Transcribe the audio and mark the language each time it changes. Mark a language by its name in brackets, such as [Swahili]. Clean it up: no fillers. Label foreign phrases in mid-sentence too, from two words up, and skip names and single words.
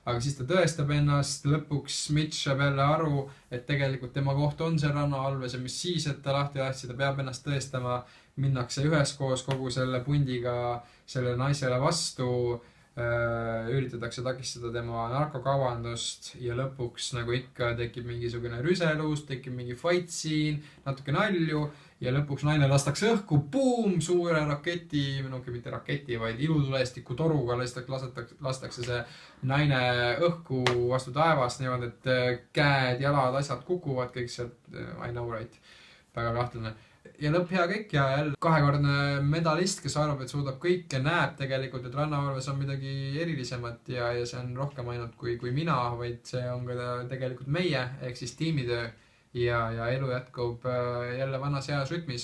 [Estonian] aga siis ta tõestab ennast, lõpuks Mitch saab jälle aru, et tegelikult tema koht on seal rannavalves ja mis siis, et ta lahti lasti, ta peab ennast tõestama, minnakse üheskoos kogu selle pundiga selle naisele vastu, üritatakse takistada tema narkokaubandust ja lõpuks nagu ikka tekib mingisugune rüselus, tekib mingi [English] fight scene, [Estonian] natuke nalju ja lõpuks naine lastakse õhku, boom, suure raketi, mitte raketi, vaid ilutulestiku toruga lastakse see naine õhku vastu taevast niimoodi, et käed, jalad, asjad kukuvad kõik sealt, [English] I know right, [Estonian] väga kahtlane. Ja lõpp hea kõik ja jälle kahekordne medalist, kes arvab, et suudab kõike, näeb tegelikult, et rannavalves on midagi erilisemat ja see on rohkem ainult kui mina, vaid see on ka tegelikult meie, ehk siis tiimitöö ja elu jätkub jälle vanas heas rütmis.